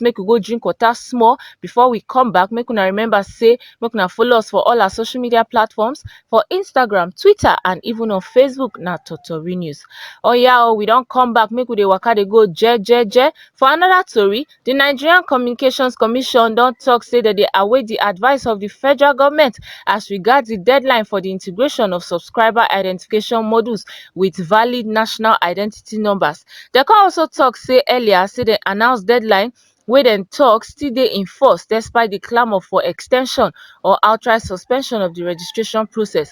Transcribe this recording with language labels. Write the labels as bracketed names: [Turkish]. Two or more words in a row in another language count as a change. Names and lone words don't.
[Nigerian Pidgin] Make we go drink water small before we come back. Make una remember say make una follow us for all our social media platforms, for Instagram, Twitter and even on Facebook, na Totori News. Oh yeah, we don come back. Make we dey waka dey go jejeje. For another tori, the Nigerian Communications Commission don talk say that they await the advice of the federal government as regards the deadline for the integration of subscriber identification modules with valid national identity numbers. They can also talk say earlier say they announced deadline wey dem talk still dey in force despite the clamor for extension or outright suspension of the registration process.